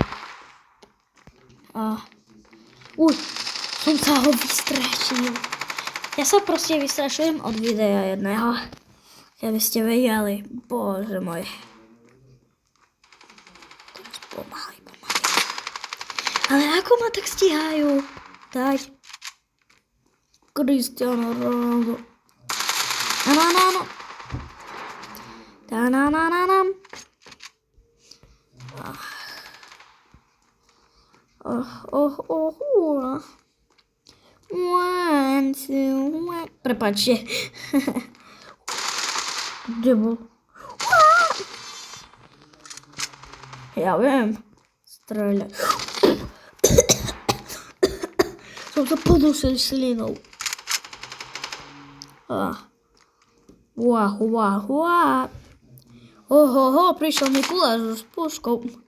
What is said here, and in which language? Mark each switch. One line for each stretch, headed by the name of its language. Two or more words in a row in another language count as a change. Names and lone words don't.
Slovak: Som sa ho vystrašil. Ja sa proste vystrašujem od videa jedného. Keby ste vedeli, bože môj. Pomaly. Ale ako ma tak stíhajú? Daj. Cristiano Ronaldo. Ano. Ta-na-na-na-nam.
English: One, two, one.
Slovak: Prepáčte. Kde bol? Ja viem. Streľať. Som sa podusil slinou. Ohoho, prišiel Mikuláš s puškou.